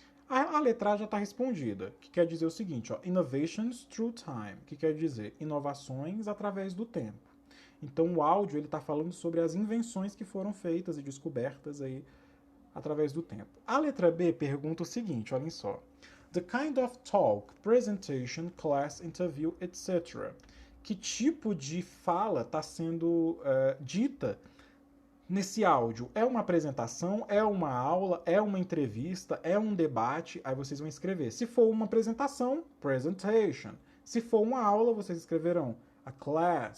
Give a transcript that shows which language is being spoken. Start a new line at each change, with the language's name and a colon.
Portuguese: A letra A já está respondida, que quer dizer o seguinte, ó,
English: innovations through time,
Portuguese: que quer dizer inovações através do tempo. Então o áudio está falando sobre as invenções que foram feitas e descobertas aí através do tempo. A letra B pergunta o seguinte, olhem só.
English: The kind of talk, presentation, class, interview, etc.
Portuguese: Que tipo de fala está sendo dita nesse áudio? É uma apresentação, é uma aula, é uma entrevista, é um debate? Aí vocês vão escrever. Se for uma apresentação, presentation. Se for uma aula, vocês escreverão a class.